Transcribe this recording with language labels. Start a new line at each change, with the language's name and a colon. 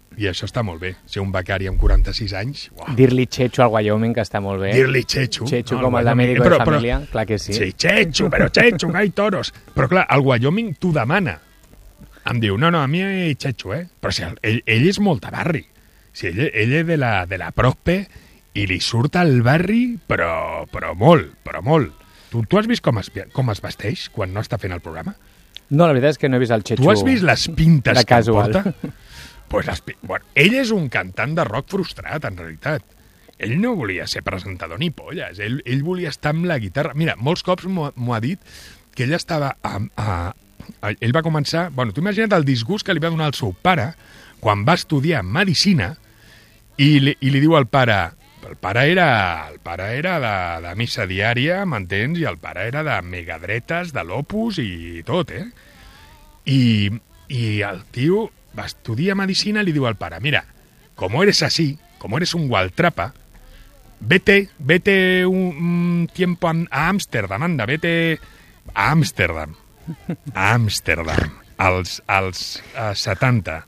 Catalan: I això està molt bé, ser un becari amb 46 anys. Dir-li Chechu al Wyoming, que està molt bé. Dir-li Chechu. Chechu no, com el d'Amèrico de Família, clar que sí.
Spanish: Sí, Chechu, pero Chechu, hay toros.
Catalan: Però clar, el Wyoming t'ho demana. Em diu, no, no, a mi és Chechu, eh? Però si ell és molt de barri. Si ell és de la Prospe i li surt al barri, però molt. Tu has vist com es vesteix quan no està fent el programa? No, la veritat és que no he vist el Chechu. Tu has vist les pintes que porta?
Spanish: Pues bueno,
Catalan: ell és un cantant de rock frustrat, en realitat. Ell no volia ser presentador ni polles. Ell volia estar amb la guitarra. Mira, molts cops m'ho ha dit que ell estava ell va començar... Bueno, tu imagina't el disgust que li va donar el seu pare quan va estudiar medicina i li diu al pare... El pare era de missa diària, m'entens? I el pare era de megadretes, de l'Opus i tot, eh? I el tio va estudiar medicina i li diu al pare, mira,
Spanish: como eres así, como eres un gualtrapa, vete un tiempo a Ámsterdam,
Catalan: anda, vete a Ámsterdam. Ámsterdam, als 70.